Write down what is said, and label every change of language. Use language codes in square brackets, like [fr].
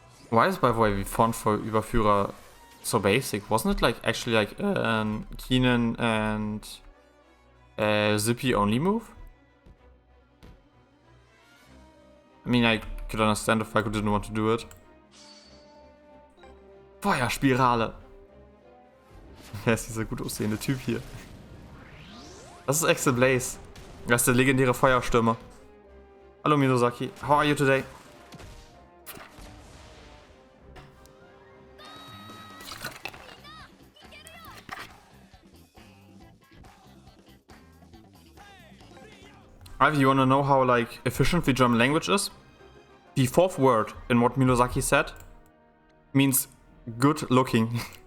[en] Why is, by the way, the font for Überführer so basic? Wasn't it like actually like Keenan and Zippy only move? I mean, I could understand if Falco didn't want to do it. [de] Feuerspirale. Wer ist dieser gut aussehende Typ hier? Das ist Axel Blaze. Das ist der legendäre Feuerstürmer. [en] Hallo Miyazaki, how are you today? Ivy, you wanna know how like efficient the German language is? The 4th word in what Miyazaki said means good looking.